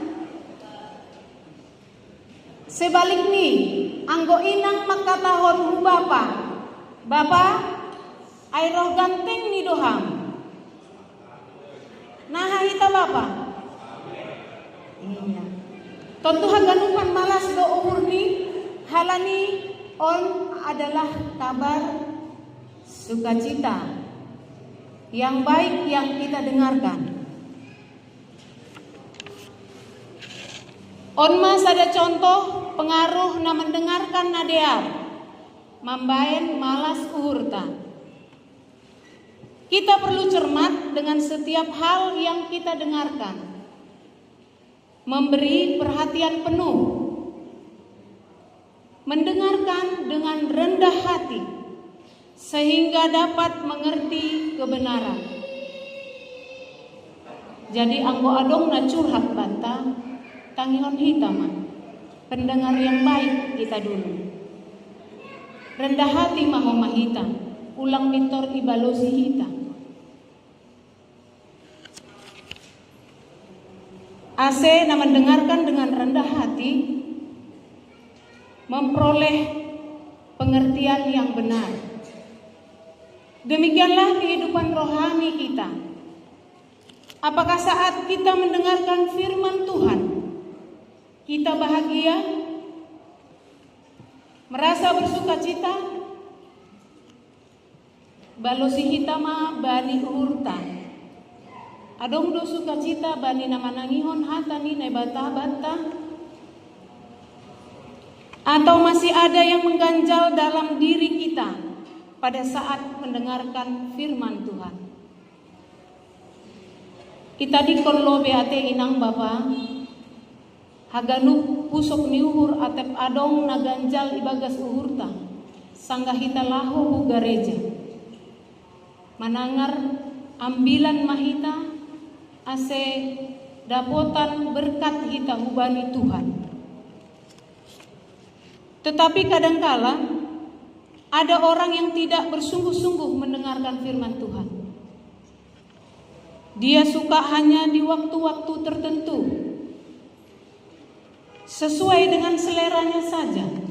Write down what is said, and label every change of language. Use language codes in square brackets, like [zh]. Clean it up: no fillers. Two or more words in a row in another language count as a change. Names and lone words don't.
[bts] Sebalik nih, anggo inang makatahon hu bapa, bapa ay roh ganteng ni doham. Nah hita bapa. Iya. [id] Tentu [bts] haganupan malas do uhur ni halani on [id] adalah kabar sukacita yang baik yang kita dengarkan. [bts] On mas [id] ada contoh pengaruh [bts] na mendengarkan nadear mambaen malas uhurta. [id] Kita perlu cermat dengan setiap hal yang kita dengarkan, memberi perhatian penuh, mendengarkan dengan rendah hati, sehingga dapat mengerti kebenaran. [bts] Jadi anggo adong na curhat banta, tangihon hita mah. [id] Pendengar yang baik kita dulu. Rendah hati [bts] mahoma hita, ulang mitor ibalosi hita. Ase na [id] mendengarkan dengan rendah hati, memperoleh pengertian yang benar. Demikianlah kehidupan rohani kita. Apakah saat kita mendengarkan firman Tuhan, kita bahagia, merasa bersukacita? [bts] Balosi hitama bani urta. Adong do sukacita bani nama nangihon hatani nebata-bata. [id] Atau masih ada yang mengganjal dalam diri kita pada saat mendengarkan firman Tuhan. [bts] Kita dikollo beate inang bapa. Haganu pusok niuhur atep adong naganjal ibagas uhurta. Sanggahita lahu hu gareja. Manangar ambilan mahita ase dapotan berkat hita hubani Tuhan. [id] Tetapi kadangkala ada orang yang tidak bersungguh-sungguh mendengarkan firman Tuhan. Dia suka hanya di waktu-waktu tertentu, sesuai dengan seleranya saja.